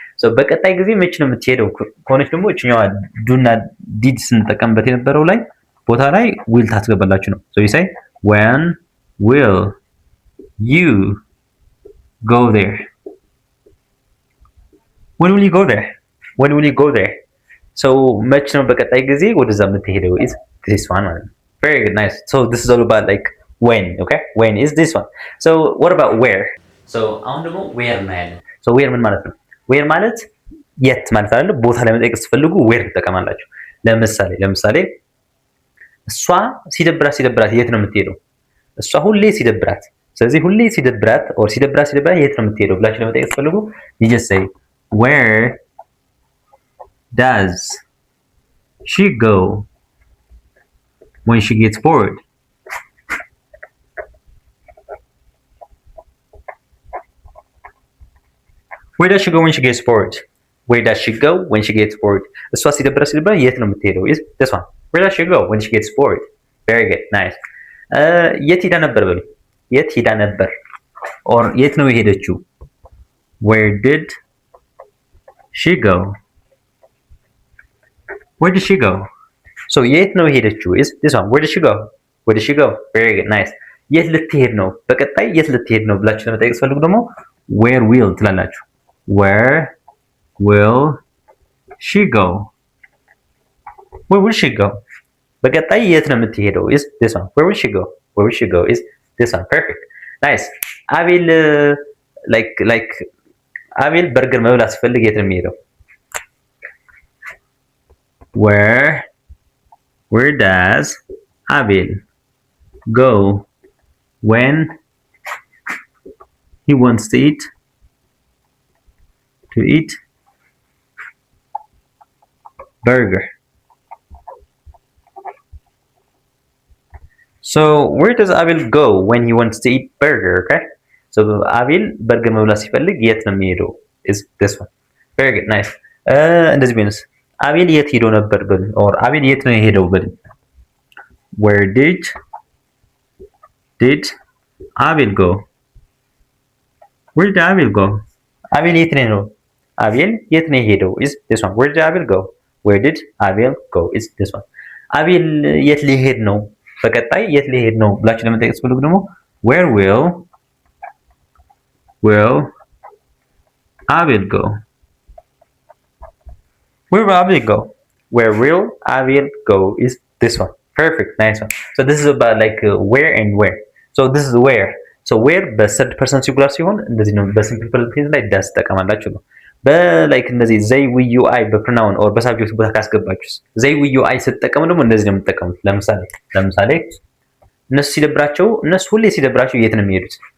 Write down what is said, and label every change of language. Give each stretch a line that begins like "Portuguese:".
Amharic: So በቀጣይ ጊዜ መች ነው የምትሄደው ከሆነች ደግሞ እችኛዋ ዱና ዲድ ስንጠቀምበት የነበረው ላይ ቦታ ላይ will ታስገባላችሁ ነው።
English: So you say when will you go there? When will you go there? When will you go there?
Amharic: So መች ነው በቀጣይ ጊዜ ወደዛ የምትሄደው?
English: is this one
Amharic: ማለት ነው።
English: Very good, nice. So this is all about like when, okay? When is this one. So what about where?
Amharic: So አሁን ደግሞ where እናያለን። So where ምን ማለት ነው? where ማለት የት ማለት አይደል? ቦታ ለመጠየቅ ስትፈልጉ where ትጠቀማላችሁ። ለምሳሌ እሷ ሲደብራት የት ነው የምትሄደው? እሷ ሁሌ ሲደብራት። ስለዚህ ሁሌ ሲደብራት or ሲደብራት የት ነው የምትሄደው ብላችሁ ለመጠየቅ ስትፈልጉ
English: you just say where does she go when she gets bored? Where does she go when she gets bored? Where does she go when she gets bored?
Amharic: እሷ ሲደብራት የት ነው የምትሄደው?
English: is this one. Where does she go when she gets bored? Very good, nice.
Amharic: የት ሄዳ ነበር በሉ። የት ሄዳ ነበር or የት ነው የሄደችው?
English: Where did she go? Where did she go? So
Amharic: የት ነው የሄደችው?
English: is this one. Where did she go? Where did she go? Very good, nice.
Amharic: የት ልትሄድ ነው? በቀጣይ የት ልትሄድ ነው ብላችሁ ለመጠየቅ ስትፈልጉ ደግሞ where will ትላላችሁ።
English: Where will she go? Where will she go?
Amharic: በቀጣይ የት ነው የምትሄደው?
English: is this one. Where will she go? Where will she go? is this one. Perfect. Nice.
Amharic: አቤል like አቤል በርገር መብላት ሲፈልግ የት ነው የሚሄደው?
English: Where does Abel go when he wants to eat burger? So where does Abel go when he wants to eat burger? Okay. So Abel
Amharic: በርገር መብላት ሲፈልግ የት ነው የሚሄደው?
English: is this one. Very good, nice.
Amharic: እንደዚህ ቢሆንስ አቤል የት ሄዶ ነበር ብል or አቤል የት ነው የሄደው ብል
English: where did Abel go? Where did Abel go?
Amharic: አቤል የት ነው? አቤል የት ነው የሄደው?
English: is this one. Where did Abel go? Where did Abel go? is this one.
Amharic: አቤል የት ሊሄድ ነው? በቀጣይ የት ሊሄድ ነው ብላችሁ ለመጠየቅ ስትፈልጉ ደግሞ
English: where will Abel go? Where will Abel go? Where will Abel go is this one. Perfect, nice one. So this is about like where and where. So this is where.
Amharic: So where በthird person singular ሲሆን እንደዚህ ነው። በሲምፕል ፕሬዘንት ላይ ዳስ ተጠቀማላችሁ ነው። በላይክ እንደዚህ
English: ዘይ ዊ ዩ አይ
Amharic: በፕሮናውን ኦር በሳብጀክት ቦታ ካስገባችሁስ ዘይ ዊ ዩ አይ ስትጠቀሙ ደግሞ እንደዚህ ነው የምትጠቀሙት። ለምሳሌ እነሱ ሁሌ ሲደብራቸው የት ነው የሚሄዱት?